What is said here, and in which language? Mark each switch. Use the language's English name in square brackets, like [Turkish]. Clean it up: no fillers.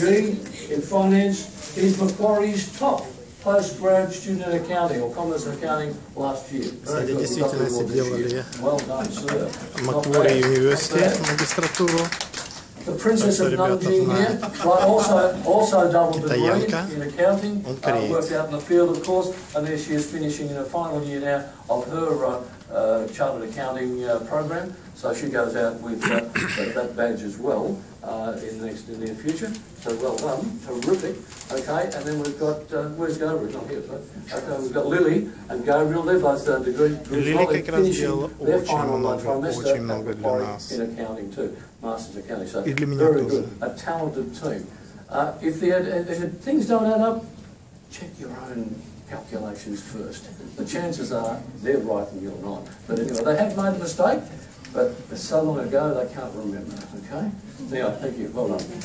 [English] In finance, he's Macquarie's top postgrad student in accounting or commerce accounting last year. [Russian] Кстати, действительно сделали Macquarie Университет магистратуру. [English] The Princess of Nanjing here, right, also double degree in accounting, worked out in the field, of course, and there she is finishing in her final year now of her chartered accounting program. So she goes out with that badge as well in the near future. So well done, terrific. Okay, and then we've got where's Gabriel? Not here, so okay, we've got Lily and Gabriel. They're both degrees. [Russian] Lily как раз сделала очень много для нас. [English] In accounting too, masters accounting. So [Russian] И для меня [English] very [Russian] тоже. [English] good, a talented team. If things don't add up, check your own calculations first. The chances are they're right and you're not. But anyway, they have made a mistake, but it's so long ago they can't remember. Okay? Now, thank you. Well done.